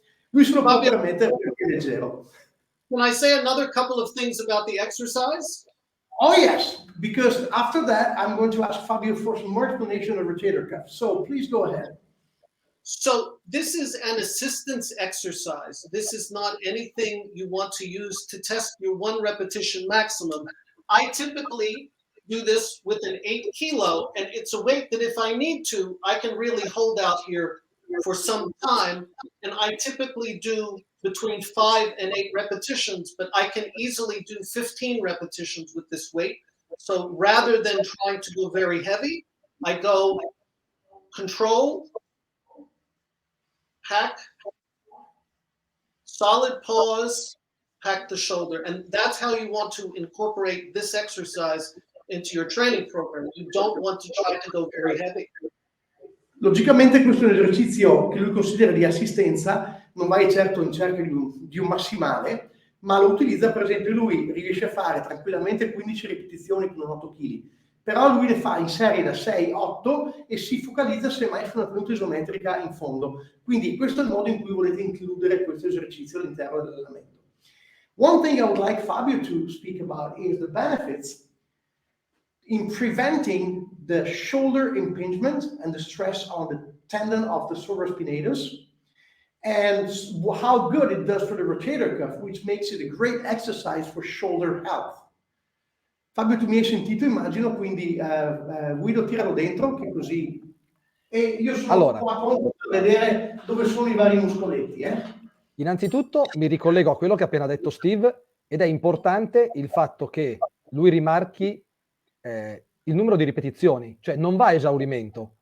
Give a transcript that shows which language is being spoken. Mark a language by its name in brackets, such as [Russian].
[Italian] Lui se lo può permettere perché è leggero. [English] Can I say another couple of things about the exercise? Oh yes, because after that I'm going to ask Fabio for some more explanation of rotator cuff. So please go ahead. So this is an assistance exercise. This is not anything you want to use to test your 1 repetition maximum. I typically do this with an 8 kilo, and it's a weight that if I need to, I can really hold out here for some time. And I typically do between 5 and 8 repetitions, but I can easily do 15 repetitions with this weight. So rather than trying to go very heavy, I go control, hack, solid pause, hack the shoulder. And that's how you want to incorporate this exercise into your training program. You don't want to try to go very heavy. [Italian] Logicamente questo è un esercizio che lui considera di assistenza, non vai certo in cerca di un massimale, ma lo utilizza, per esempio lui riesce a fare tranquillamente 15 ripetizioni con un 8 kg, però lui le fa in serie da 6-8 e si focalizza semmai su una tenuta isometrica in fondo. Quindi questo è il modo in cui volete includere questo esercizio all'interno dell'allenamento. [English] One thing I would like Fabio to speak about is the benefits in preventing the shoulder impingement and the stress on the tendon of the supraspinatus, and how good it does for the rotator cuff, which makes it a great exercise for shoulder health. [Italian] Fabio, tu mi hai sentito, immagino, quindi Guido tiralo dentro, che così... E io sono qua pronto per vedere dove sono i vari muscoletti. Innanzitutto mi ricollego a quello che ha appena detto Steve, ed è importante il fatto che lui rimarchi il numero di ripetizioni, cioè non va a esaurimento.